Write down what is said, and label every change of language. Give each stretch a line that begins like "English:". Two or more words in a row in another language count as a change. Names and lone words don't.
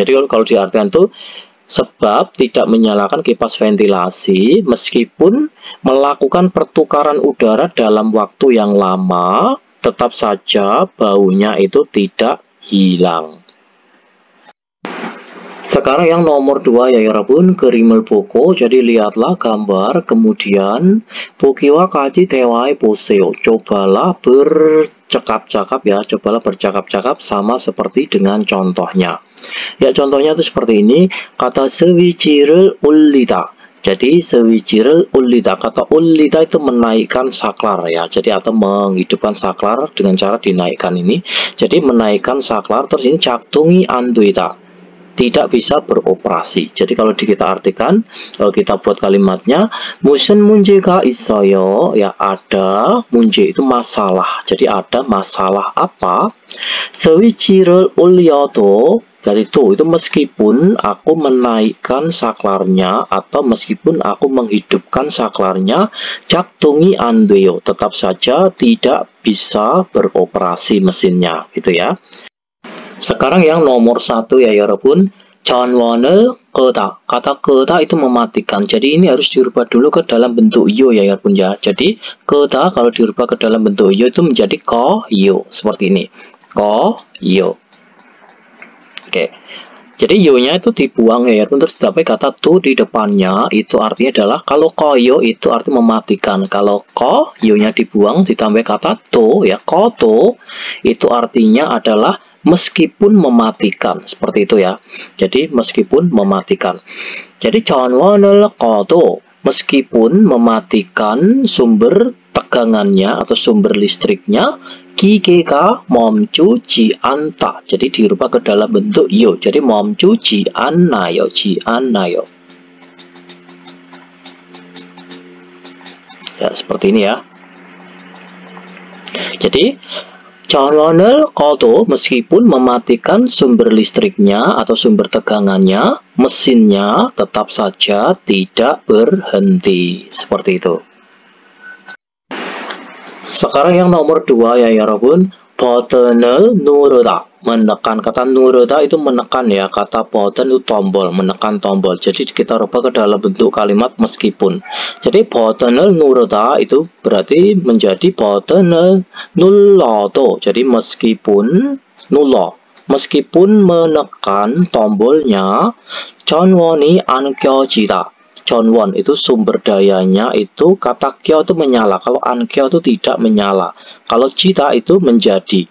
Indonesian: Jadi kalau diartikan itu sebab tidak menyalakan kipas ventilasi meskipun melakukan pertukaran udara dalam waktu yang lama, tetap saja baunya itu tidak hilang. Sekarang yang nomor 2 ya
Korean: 여러분, 그림을 보고.
Indonesian: Jadi lihatlah gambar, kemudian
Korean: 보기와 같이 대화해 보세요.
Indonesian: Cobalah bercakap-cakap ya, cobalah bercakap-cakap sama seperti dengan contohnya. Ya contohnya itu seperti ini, kata
Korean: 스위치를 올리다. Jadi 스위치를 올리다,
Indonesian: kata 올리다 itu menaikkan saklar ya. Jadi atau menghidupkan saklar dengan cara dinaikkan ini. Jadi menaikkan saklar, terus ini
Korean: 작동이 안 되다.
Indonesian: Tidak bisa beroperasi. Jadi kalau kita artikan, kalau kita buat kalimatnya,
Korean: 무슨 문제가 있어요?
Indonesian: Ya ada, 문제 itu masalah. Jadi ada masalah apa?
Korean: 스위치를 올려도,
Indonesian: jadi itu meskipun aku menaikkan saklarnya atau meskipun aku menghidupkan saklarnya,
Korean: 작동이 안 돼요.
Indonesian: Tetap saja tidak bisa beroperasi mesinnya, gitu ya. Sekarang yang nomor 1 ya
Korean: 여러분, 전원을 끄다.
Indonesian: Kata 끄다 itu mematikan. Jadi ini harus dirubah dulu ke dalam bentuk yo ya 여러분 ya. Jadi 끄다 kalau dirubah ke dalam bentuk yo itu menjadi 꺼요. Seperti ini. 꺼요. Oke. Jadi yo-nya itu dibuang ya 여러분, terus ditambah kata tu di depannya, itu artinya adalah kalau koyo itu artinya mematikan. Kalau yo-nya dibuang ditambah kata to ya, koto itu artinya adalah meskipun mematikan, seperti itu ya. Jadi meskipun mematikan. Jadi
Korean: 전원을 꺼도
Indonesian: meskipun mematikan sumber tegangannya atau sumber listriknya,
Korean: 기계가 멈추지 않다.
Indonesian: Jadi dirubah ke dalam bentuk yo.
Korean: Jadi 멈추지 않나요, 않나요.
Indonesian: Ya seperti ini ya. Jadi
Korean: 전원을 꺼도
Indonesian: meskipun mematikan sumber listriknya atau sumber tegangannya, mesinnya tetap saja tidak berhenti. Seperti itu. Sekarang yang nomor 2 ya
Korean: 여러분, 버튼을 누르다.
Indonesian: Menekan, kata nuruda itu menekan ya, kata button itu tombol, menekan tombol. Jadi kita rubah ke dalam bentuk kalimat meskipun. Jadi
Korean: button을 누르다
Indonesian: itu berarti menjadi
Korean: button을 눌러도.
Indonesian: Jadi meskipun 눌러, meskipun menekan tombolnya,
Korean: 전원이 안 켜지다.
Indonesian: 전원 itu sumber dayanya itu, kata kyo itu menyala, kalau ankyo itu tidak menyala, kalau cita itu menjadi.